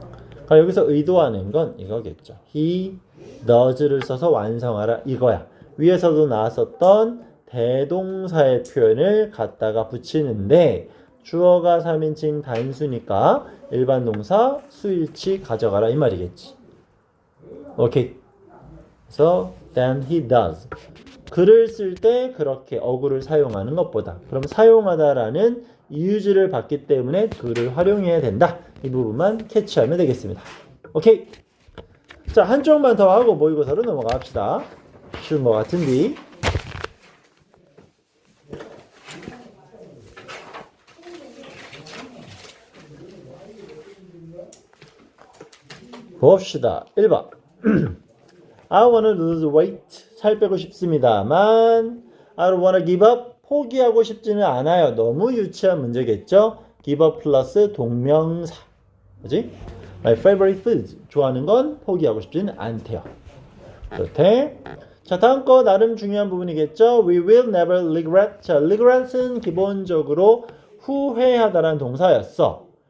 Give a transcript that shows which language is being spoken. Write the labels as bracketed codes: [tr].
[ko] 그러니까 여기서 의도하는 건 이거겠죠. [en] He does [ko] 를 써서 완성하라 이거야. 위에서도 나왔었던 대동사의 표현을 갖다가 붙이는데 주어가 3인칭 단수니까 일반 동사 수일치 가져가라 이 말이겠지. 오케이. 그래서 [en] then he does. [ko] 글을 쓸 때 그렇게 어구를 사용하는 것보다. 그럼 사용하다라는 이유지를 받기 때문에 글을 활용해야 된다. 이 부분만 캐치하면 되겠습니다. 오케이. 자, 한쪽만 더 하고 모의고사로 넘어갑시다. 쉬운 것 같은데. 봅시다. 1번. [en] I wanna lose weight. [ko] 살 빼고 싶습니다만 [en] I don't wanna give up. [ko] 포기하고 싶지는 않아요. 너무 유치한 문제겠죠? give up 플러스 동명사. 그지? [en] My favorite food. [ko] 좋아하는 건 포기하고 싶지는 않대요. 그렇대. 자, 다음 거 나름 중요한 부분이겠죠? [en] We will never regret. [ko] 자, regret은 기본적으로 후회하다라는 동사였어.